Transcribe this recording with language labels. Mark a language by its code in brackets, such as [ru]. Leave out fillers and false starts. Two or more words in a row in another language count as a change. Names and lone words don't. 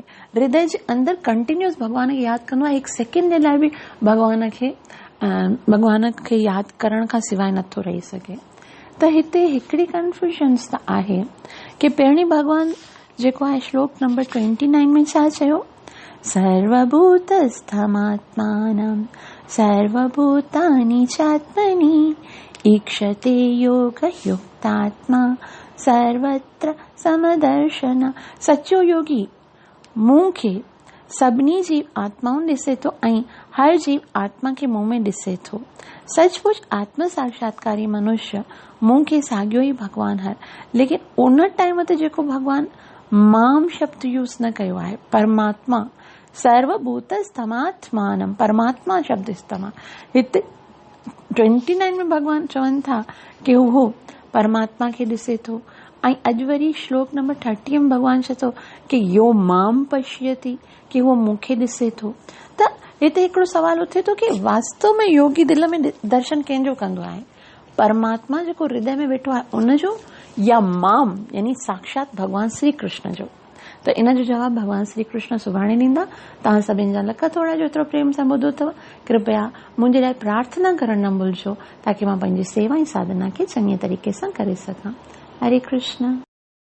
[sd] हृदय जे अंदरि कंटिन्यूस भॻवान खे यादि कंदो आहे, हिकु सेकेंड जे लाइ बि भॻवान खे यादि करण खां सवाइ नथो रही सघे। त हिते हिकिड़ी कंफ्यूजन्स त आहे कि पहिरीं भॻवान जेको आहे श्लोक नंबर 29 में छा चयो, [sa] सर्वभूतस्थमात्मानं सर्वभूतानि चात्मनि ईक्षते योगयुक्तात्मा सर्वत्र समदर्शन। [sd] सचो योगी मुंह खे सभिनी जीव आत्माऊं ॾिसे थो ऐं हर जीव आत्मा खे मुंह में ॾिसे थो। सचमुच आत्म साक्षात्कारी मनुष्य मुंह खे साॻियो ई भॻवान हर, लेकिन उन टाइम ते जेको भॻवान माम शब्द यूज़ न कयो आहे, परमात्मा सर्वभूतस्थमात्मानं, परमात्मा शब्द इस्तेमाल। हिते 29 में भॻवान चवनि था कि उहो परमात्मा खे ॾिसे थो ऐं अॼु वरी श्लोक नंबर 30 में भॻवान चए थो कि [sa] यो माम पश्यति, [sd] कि उहो मूंखे ॾिसे थो। त हिते हिकिड़ो सवाल उथे थो कि वास्तव में योगी दिलि में दर्शन कंहिंजो कंदो आहे, परमात्मा जेको हृदय में वेठो आहे उनजो, या माम यानी साक्षात भॻवान श्री कृष्ण जो? त इन जो जवाबु भॻवान श्री कृष्ण सुभाणे ॾींदा। तव्हां सभिनि जा लख थोड़ा जो एतिरो प्रेम सां ॿुधो अथव। कृपया मुंहिंजे लाइ प्रार्थना करणु न भुलिजो ताकि मां पंहिंजी सेवा ऐं साधना खे चङे तरीक़े सां करे सघां। हरे कृष्ण।